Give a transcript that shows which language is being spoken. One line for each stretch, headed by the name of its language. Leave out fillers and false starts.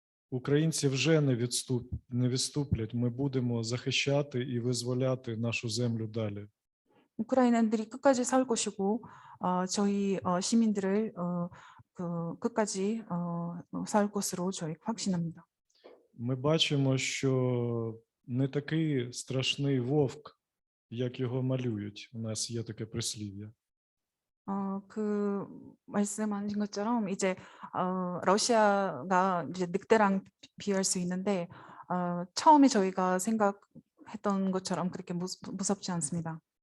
Ukrainian: Українці вже не відступлять. Ми будемо захищати і визволяти нашу землю далі.
Korean: 우크라이나인들이 끝까지 싸울 것이고 저희 시민들을 끝까지 싸울 것으로 저희 확신합니다.
Ukrainian: Ми бачимо, що не такий страшний вовк, як його малюють. У нас є таке прислів'я.
Korean: 그 말씀하신 것처럼 이제 러시아가 이제 늑대랑 비할 수 있는데 처음에 저희가 생각했던 것처럼 그렇게 무섭지 않습니다.